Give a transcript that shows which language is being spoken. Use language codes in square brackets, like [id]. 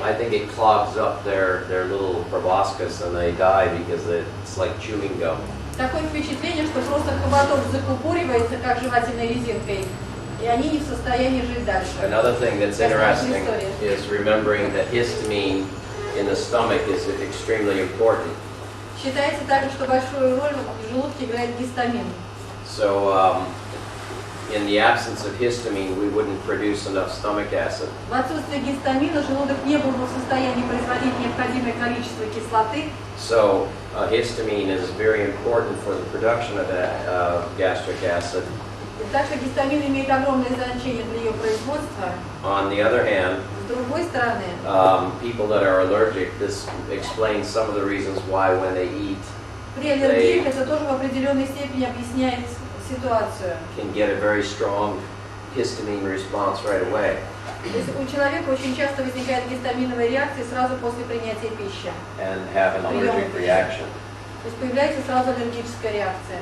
[en] I think it clogs up their little proboscis and they die because it's like chewing gum. [ru] Такое впечатление, что просто хоботок закупоривается, как жевательной резинкой, и они не в состоянии жить дальше. [en] Another thing that's interesting is remembering that histamine in the stomach is extremely important. [ru] Считается также, что большую роль в желудке играет гистамин. [en] So in the absence of histamine, we wouldn't produce enough stomach acid. [ru] В отсутствие гистамина желудок не был бы в состоянии производить необходимое количество кислоты. [en] So histamine is very important for the production of gastric acid. [ru] Так что гистамин имеет огромное значение для ее производства. [en] On the other hand, [ru] С другой стороны, [en] people that are allergic, this explains some of the reasons why when they eat, [ru] при аллергиях это тоже в определенной степени объясняет ситуацию. [en] can get a very strong histamine response right away. [ru] То есть у человека очень часто возникает гистаминовая реакция сразу после принятия пищи. [en] And have an allergic reaction. [ru] То есть появляется сразу аллергическая реакция.